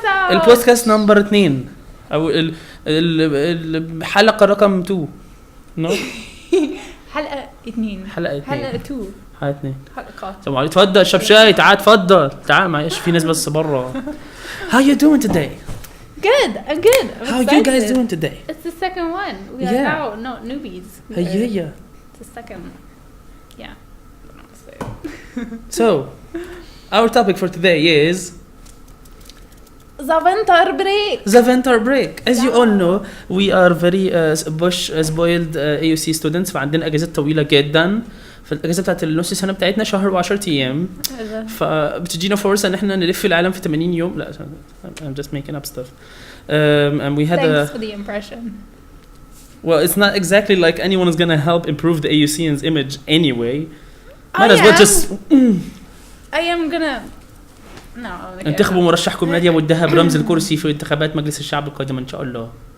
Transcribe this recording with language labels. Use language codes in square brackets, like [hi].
[ar] البودكاست نمبر 2 او الحلقه رقم 2. [en] No. [ar] حلقة 2 حلقه 2 حلقات. السلام عليكم. تفضل شبشاي تعال تفضل تعال معلش في ناس بس برا. [en] How you doing today? Good. I'm good. How you guys doing today? It's the second one. We are now not newbies. Yeah. It's the second. Yeah. So, our topic for today is the winter break. As you all know, we are very spoiled AUC students. [ar] فعندنا اجازات طويله جدا. فالاجازه بتاعت النص سنه بتاعتنا شهر و10 ايام. فبتجينا فرصه ان احنا نلف العالم في 80 يوم. [en] لا I'm just making up stuff. And we had Thanks for the impression. Well, it's not exactly like anyone is going to help improve the AUCN's image anyway. Might as well just I am gonna [ar] انتخبوا مرشحكم نادية أبو الدهب رمز الكرسي في انتخابات مجلس الشعب القادمة إن شاء الله.